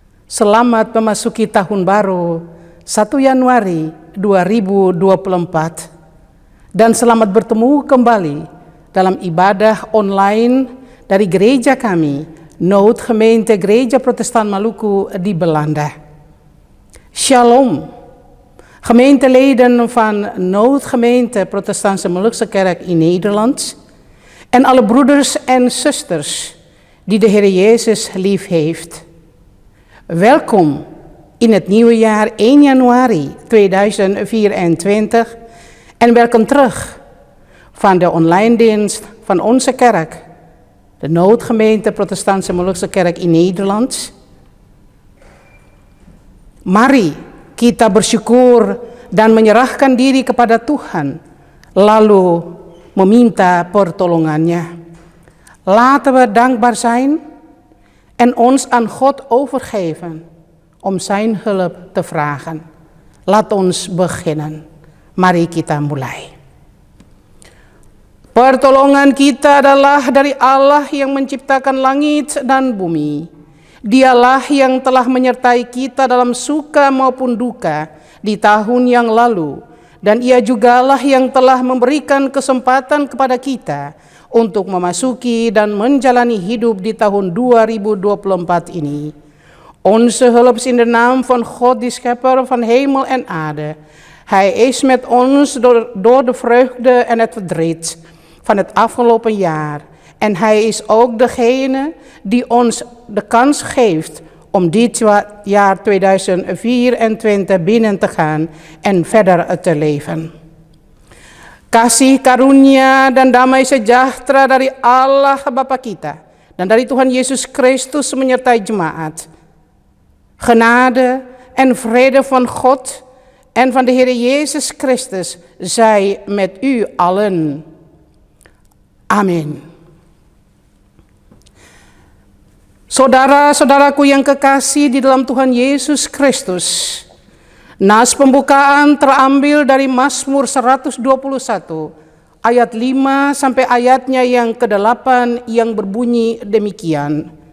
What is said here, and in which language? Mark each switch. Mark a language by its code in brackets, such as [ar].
[id] Selamat memasuki tahun baru 1 Januari 2024 dan selamat bertemu kembali dalam ibadah online dari gereja kami, Nood Gemeente Gereja Protestan Maluku di Belanda. Shalom. [nl] Gemeenteleden van Noodgemeente Protestantse Molukse Kerk in Nederland en alle broeders en zusters die de Heer Jezus lief heeft. Welkom in het nieuwe jaar 1 januari 2024 en welkom terug van de online dienst van onze kerk, de Noodgemeente Protestantse Molukse Kerk in Nederland. [id] Mari kita bersyukur dan menyerahkan diri kepada Tuhan, lalu meminta pertolongannya. [nl] Laten we dankbaar zijn en ons aan God overgeven om zijn hulp te vragen. Laat ons beginnen. [id] Mari kita mulai. Pertolongan kita adalah dari Allah yang menciptakan langit dan bumi. Dialah yang telah menyertai kita dalam suka maupun duka di tahun yang lalu. Dan Ia jugalah yang telah memberikan kesempatan kepada kita untuk memasuki dan menjalani hidup di tahun 2024 ini. [nl] Onze hulp is in de naam van God, die schepper van hemel en aarde. Hij is met ons door de vreugde en het verdriet van het afgelopen jaar. En Hij is ook degene die ons de kans geeft om dit jaar 2024 binnen te gaan en verder te leven. [id] Kasih karunia dan damai sejahtera dari Allah Bapa kita dan dari Tuhan Yesus Kristus menyertai jemaat. [nl] Genade en vrede van God en van de Heer Jezus Christus zij met u allen. [id] Amin. Saudara-saudaraku yang kekasih di dalam Tuhan Yesus Kristus, nas pembukaan terambil dari Mazmur 121 ayat 5 sampai ayatnya yang ke-8 yang berbunyi demikian.